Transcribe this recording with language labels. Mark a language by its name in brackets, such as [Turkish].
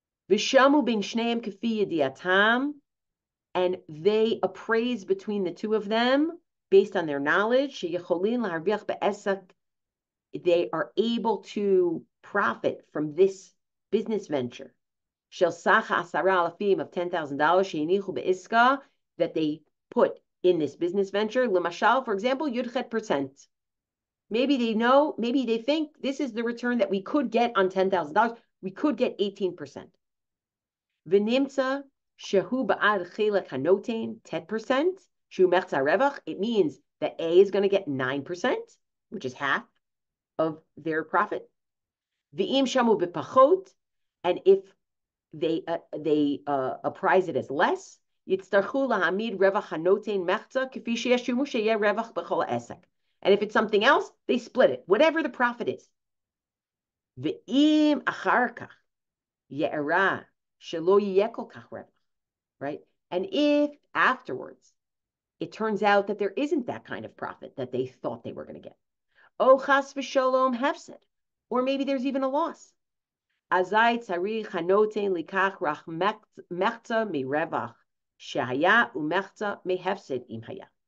[Hebrew] ושמו בין שניהם כפי ידיעתם, [English] and they appraise between the two of them based on their knowledge, [Hebrew] שיכולים להרוויח בעסק, [English] they are able to profit from this business venture. [Hebrew] של סך 10,000 [English] of $10,000 [Hebrew] שהניחו בעסקה [English] that they put in this business venture. [Hebrew] למשל, [English] for example, %. Maybe they know, maybe they think this is the return that we could get on $10,000. We could get 18%. [Hebrew] ונמצא שהוא בעד חלק הנותן 10%, שהוא מחצה רווח. [English] It means that A is going to get 9%, which is half of their profit. [Hebrew] ואם שמו בפחות, [English] and if they appraise it as less, [Hebrew] יצטרכו להעמיד רווח הנותן מחצה כפי שישלמו שיהיה רווח בכל העסק. [English] And if it's something else, they split it, whatever the profit is. [Hebrew] ואם אחר כך יארע שלא יהיה כל כך רווח, [English] right? And if afterwards it turns out that there isn't that kind of profit that they thought they were going to get, [Hebrew] או חס ושלום הפסד, [English] or maybe there's even a loss, [Hebrew] אזי צריך הנותן לקח רק מחצה מרווח שהיה ומחצה מהפסד אם היה.